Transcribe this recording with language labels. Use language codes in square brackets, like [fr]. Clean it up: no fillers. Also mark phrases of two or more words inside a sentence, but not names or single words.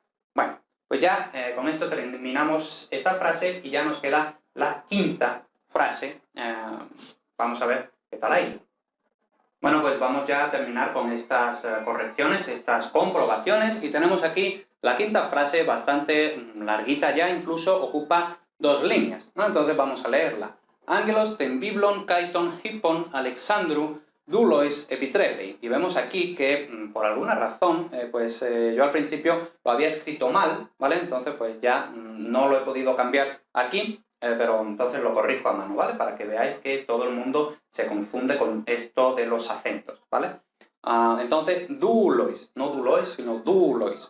[es] Bueno, pues ya con esto terminamos esta frase y ya nos queda la quinta frase. Vamos a ver qué tal ha ido. Bueno, pues vamos ya a terminar con estas correcciones, estas comprobaciones, y tenemos aquí la quinta frase, bastante larguita ya, incluso ocupa 2 líneas, ¿no? Entonces vamos a leerla. [el] Ἄγγελος τὴν βίβλον καὶ τὸν ἵππον Ἀλεξάνδρου δούλοις ἐπιτρέπει. [es] Y vemos aquí que, por alguna razón, yo al principio lo había escrito mal, ¿vale? Entonces pues ya no lo he podido cambiar aquí, pero entonces lo corrijo a mano, ¿vale? Para que veáis que todo el mundo se confunde con esto de los acentos, ¿vale? Entonces, dulois, no dulois, sino dulois.